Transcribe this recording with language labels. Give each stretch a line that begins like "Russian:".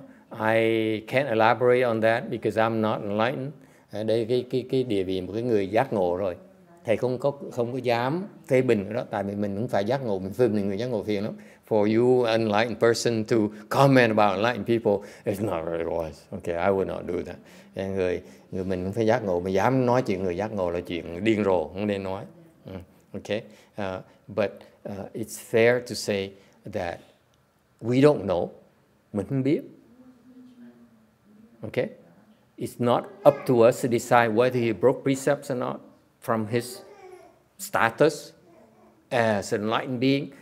English: I can't elaborate on that because I'm not enlightened.
Vietnamese: Đây cái địa vị một cái người giác ngộ rồi. Thầy không có dám phê bình cái đó, tại vì mình cũng phải giác ngộ, mình phê bình người giác ngộ phiền lắm.
English: For you enlightened person to comment about enlightened people, it's not very wise. Okay, I would not do that.
Vietnamese: Người mình cũng phải giác ngộ, mà dám nói chuyện người giác ngộ là chuyện điên rồ, không nên nói.
English: Okay, but it's fair to say that we don't know,
Vietnamese: mình không biết.
English: Okay, it's not up to us to decide whether he broke precepts or not from his status as an enlightened being.